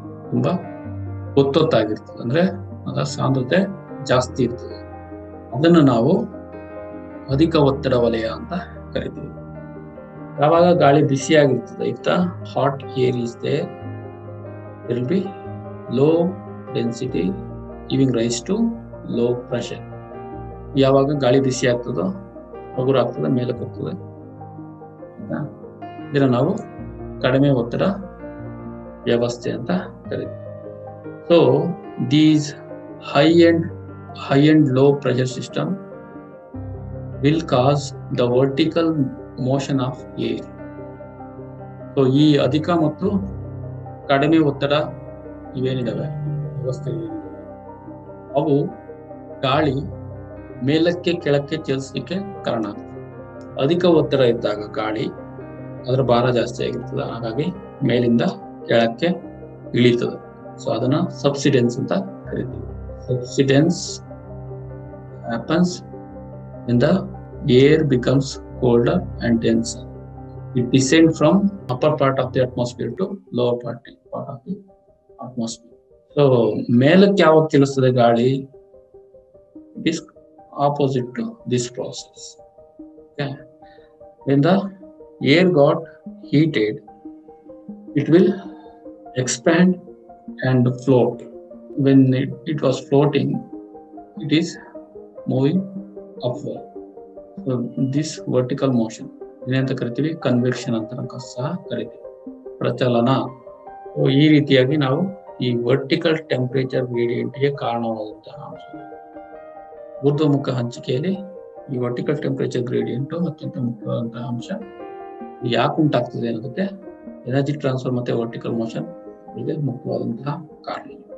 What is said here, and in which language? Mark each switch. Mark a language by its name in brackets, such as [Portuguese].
[Kannada] ತುಂಬಾ ಒತ್ತೊತ್ತಾಗಿರ್ತದೆ, ಅಂದ್ರೆ ಅದರ ಸಾಂದ್ರತೆ ಜಾಸ್ತಿ ಇರ್ತದೆ. ಅದನ್ನು ನಾವು ಅಧಿಕ ಒತ್ತಡ ವಲಯ ಅಂತ ಕರಿತೀವಿ. ಯಾವಾಗ ಗಾಳಿ ಬಿಸಿಯಾಗಿರ್ತದೆ, [English] if the hot air is there, there will be low density giving rise to low pressure. [Kannada] ಯಾವಾಗ ಗಾಳಿ ಬಿಸಿ ಆಗ್ತದೋ ಹಗುರ ಆಗ್ತದೆ, ಮೇಲಕ್ಕೆ ಹೋಗ್ತದೆ, ಇದನ್ನ ನಾವು ಕಡಿಮೆ ಒತ್ತಡ ವ್ಯವಸ್ಥೆ ಅಂತ ಕರಿತೀವಿ. [English] So these high and low pressure system will cause the vertical motion of air. [Kannada] So ಈ ಅಧಿಕ ಮತ್ತು ಕಡಿಮೆ ಒತ್ತಡ ಇವೇನಿದಾವೆ ವ್ಯವಸ್ಥೆಗಳಿವೆ, ಅವು ಗಾಳಿ ಮೇಲಕ್ಕೆ ಕೆಳಕ್ಕೆ ಚಲಿಸಲಿಕ್ಕೆ ಕಾರಣ ಆಗ್ತದೆ. ಅಧಿಕ ಒತ್ತಡ ಇದ್ದಾಗ ಗಾಳಿ ಅದರ ಭಾರ ಜಾಸ್ತಿ ಆಗಿರ್ತದೆ, ಹಾಗಾಗಿ ಮೇಲಿಂದ ಕೆಳಕ್ಕೆ ಇಳಿತದೆ. ಸೊ ಅದನ್ನ ಸಬ್ಸಿಡೆನ್ಸ್ ಅಂತ ಕರಿತೀವಿ. [English] Subsidence happens when the air becomes colder and denser. It descends from upper part of the atmosphere to lower part of the atmosphere. [Kannada] So ಮೇಲಕ್ಕೆ ಯಾವಾಗ ಚಲಿಸ್ತದೆ ಗಾಳಿ? [English] It is opposite to this process. Okay. When the air got heated, it will expand and float. When it was floating, it is moving upward. So this vertical motion [Kannada] ಏನಂತ ಕರಿತೀವಿ? Convection ಅಂತ ಸಹ ಕರಿತೀವಿ, ಪ್ರಚಲನ. ಈ ರೀತಿಯಾಗಿ ನಾವು ಈ ವರ್ಟಿಕಲ್ ಟೆಂಪರೇಚರ್ ಗ್ರೇಡಿಯಂಟ್ಗೆ ಕಾರಣವಾದಂತಹ ಅಂಶ. ಊರ್ಧ್ವಮುಖ ಹಂಚಿಕೆಯಲ್ಲಿ ಈ ವರ್ಟಿಕಲ್ ಟೆಂಪರೇಚರ್ ಗ್ರೇಡಿಯಂಟ್ ಅತ್ಯಂತ ಮುಖ್ಯವಾದಂತಹ ಅಂಶ. ಯಾಕೆ ಉಂಟಾಗ್ತದೆ ಅನ್ನೋದಕ್ಕೆ ಎನರ್ಜಿ ಟ್ರಾನ್ಸ್ಫರ್ ಮತ್ತೆ ವರ್ಟಿಕಲ್ ಮೋಷನ್ ಇದೆ ಮುಖ್ಯವಾದಂತಹ ಕಾರಣ.